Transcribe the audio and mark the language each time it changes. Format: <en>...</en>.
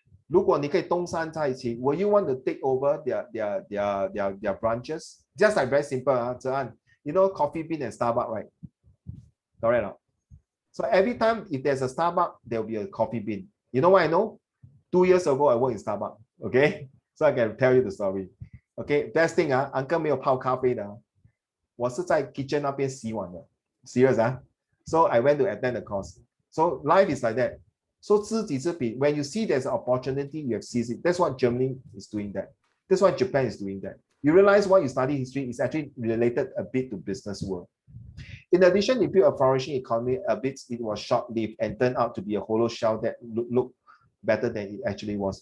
<zh>如果你可以东山再起</zh> <en>will you want to take over their branches? Just like very simple, Zhe An. You know Coffee Bean and Starbucks, right? Correct. So every time if there's a Starbucks, there will be a Coffee Bean. You know what I know? 2 years ago, I worked in Starbucks. Okay, so I can tell you the story. Okay, best thing Uncle</en> <zh>没有泡咖啡的，我是在 kitchen 那边洗碗的。</zh> <en>Serious So I went to attend the course. So life is like that. So</en> <zh>知己知彼.</zh> <en>When you see there's an opportunity, you have seized it. That's what Germany is doing that. That's why Japan is doing that. You realize why you study history is actually related a bit to business world. In addition, he built a flourishing economy, albeit it was short-lived and turned out to be a hollow shell that looked better than it actually was.</en>